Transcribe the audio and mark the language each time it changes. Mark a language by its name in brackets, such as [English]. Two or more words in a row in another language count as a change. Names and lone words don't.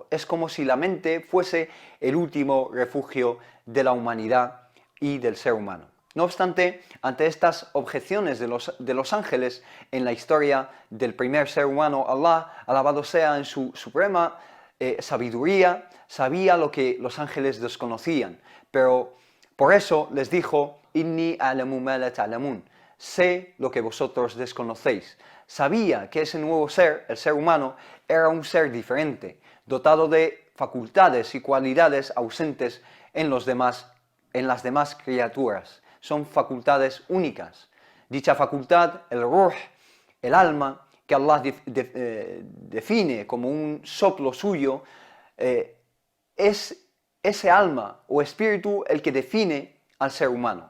[Spanish] Es como si la mente fuese el último refugio de la humanidad y del ser humano. No obstante, ante estas objeciones de los ángeles en la historia del primer ser humano, Allah, alabado sea en su suprema sabiduría, sabía lo que los ángeles desconocían, pero por eso les dijo, [Arabic] إني أعلم ما لا تعلمون. [Spanish] sé lo que vosotros desconocéis. Sabía que ese nuevo ser, el ser humano, era un ser diferente, dotado de facultades y cualidades ausentes en las demás criaturas. Son facultades únicas. Dicha facultad, el ruh, el alma, que Allah define como un soplo suyo, es ese alma o espíritu el que define al ser humano.